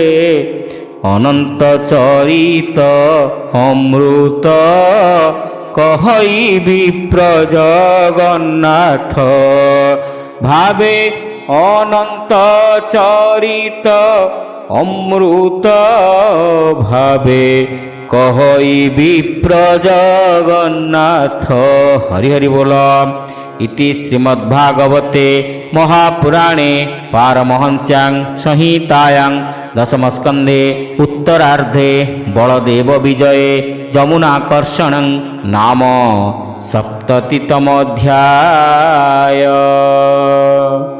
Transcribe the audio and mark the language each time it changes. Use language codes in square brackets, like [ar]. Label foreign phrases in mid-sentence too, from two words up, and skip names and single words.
[or] ଅନନ୍ତ ଚରିତ ଅମୃତ କହିବି ପ୍ରଜଗନ୍ନାଥ। ଭାବେ ଅନନ୍ତ ଚରିତ ଅମୃତ ଭାବେ କହିବି ପ୍ରଜଗନ୍ନାଥ। ହରି ହରି ବୋଲ। [sa] इति श्रीमद्भागवते महापुराणे पारमहंस्यां संहितायां दशमस्कन्धे उत्तरार्धे बलदेव विजये जमुनाकर्षणं नाम सप्ततितमोऽध्याय।